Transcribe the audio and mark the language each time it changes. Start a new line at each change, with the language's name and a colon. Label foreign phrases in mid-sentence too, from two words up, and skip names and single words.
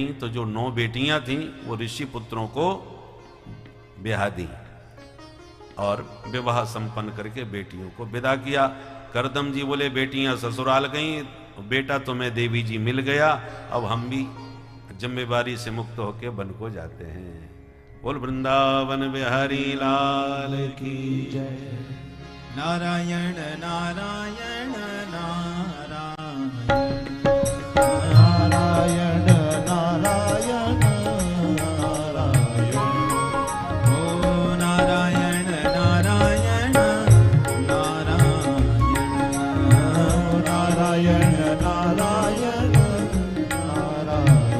Hindi: तो जो 9 बेटियां थीं वो ऋषि पुत्रों को ब्याह दी और विवाह संपन्न करके बेटियों को विदा किया। करदम जी बोले, बेटियां ससुराल गईं, बेटा तुम्हें देवी जी मिल गया, अब हम भी जिम्मेवारी से मुक्त होकर वन को जाते हैं। बोल वृंदावन बिहारी लाल की जय। नारायण नारायण नारायण नारायण नारायण नारायण। ओ नारायण नारायण नारायण नारायण नारायण नारायण।